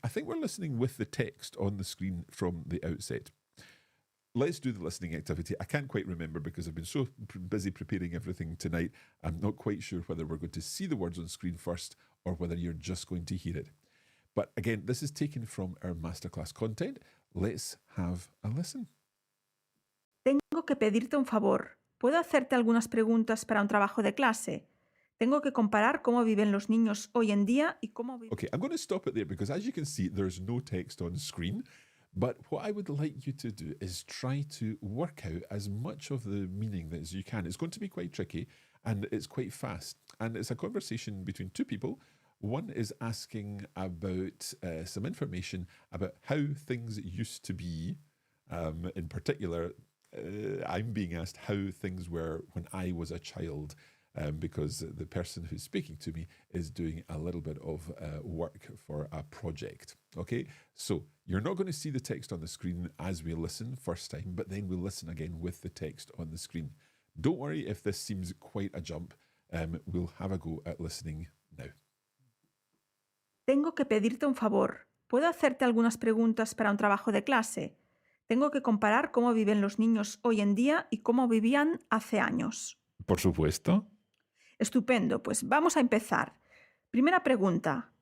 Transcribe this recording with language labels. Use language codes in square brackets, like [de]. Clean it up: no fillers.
[en] I think we're listening with the text on the screen from the outset. Let's do the listening activity. I can't quite remember because I've been so busy preparing everything tonight. I'm not quite sure whether we're going to see the words on screen first or whether you're just going to hear it. But again, this is taken from our Masterclass content. Let's have a listen. [es] Tengo que pedirte un favor. ¿Puedo hacerte algunas preguntas para un trabajo de clase? Tengo que comparar cómo viven los niños hoy en día y cómo viven... [en] Okay, I'm going to stop it there because as you can see, there's no text on screen. But what I would like you to do is try to work out as much of the meaning as you can. It's going to be quite tricky and it's quite fast. And it's a conversation between two people. One is asking about some information about how things used to be. In particular, I'm being asked how things were when I was a child. Because the person who's speaking to me is doing a little bit of work for a project. Okay, so you're not going to see the text on the screen as we listen first time, but then we'll listen again with the text on the screen. Don't worry if this seems quite a jump. We'll have a go at listening now. [es] Tengo que pedirte un favor. ¿Puedo hacerte algunas preguntas para un trabajo de clase? Tengo que comparar cómo viven los niños hoy en día y cómo vivían hace años. Por supuesto. Estupendo, pues vamos a empezar. Primera pregunta.